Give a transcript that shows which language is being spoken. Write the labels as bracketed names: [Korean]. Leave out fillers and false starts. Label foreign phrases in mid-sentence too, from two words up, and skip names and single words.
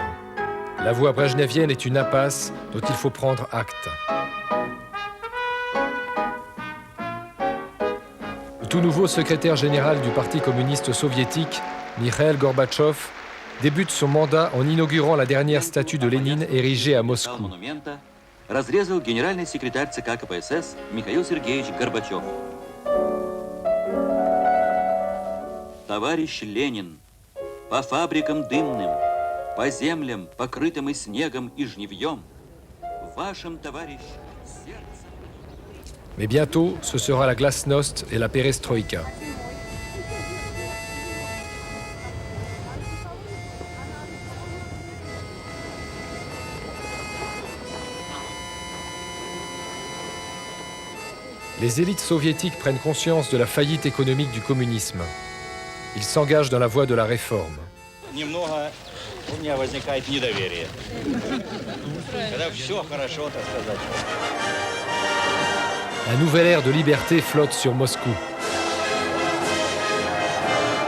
[French] La voie brejnevienne est une impasse dont il faut prendre acte. Le tout nouveau secrétaire général du Parti communiste soviétique, Mikhail Gorbatchev, débute son mandat en inaugurant la dernière statue de Lénine érigée à Moscou. [Russian] Разрезал генеральный секретарь ЦК КПСС Михаил Сергеевич Горбачев. Товарищ Ленин, по фабрикам дымным, по землям, покрытым и снегом, и жнивьем, вашим, товарищ, сердцем... [French] Mais bientôt, ce sera la glasnost et la perestroïka. Les élites soviétiques prennent conscience de la faillite économique du communisme. Ils s'engagent dans la voie de la réforme. [Russian] Немного у меня возникает недоверие. Когда все хорошо, так сказать. [French] Un nouvel air de liberté flotte sur Moscou.